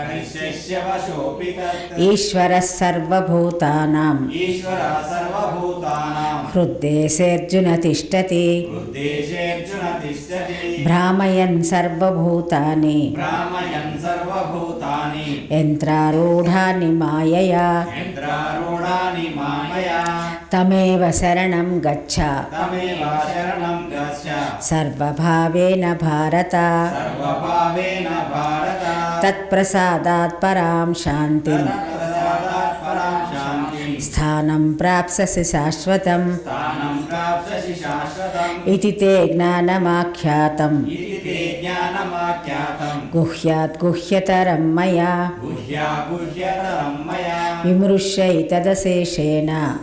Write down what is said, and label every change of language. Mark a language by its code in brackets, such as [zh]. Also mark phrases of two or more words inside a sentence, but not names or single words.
[sa] ईश्वरः सर्वभूतानां हृद्देशेऽर्जुन तिष्ठति भ्रामयन् सर्वभूतानि यन्त्रारूढानि मायया तमेव शरणं गच्छ सर्वभावेन भारत तत्प्रसादात् परां शान्तिं స్థానం ప్రాప్స్యసి శాశ్వతం స్థానం ప్రాప్స్యసి శాశ్వతం ఇతి తే జ్ఞానమాఖ్యాతం ఇది తే జ్ఞానమాఖ్యాతం గుహ్యాత్ గుహ్యతరం మయా గుహ్యతరం మయా విమృశ్యైతదశేషేణ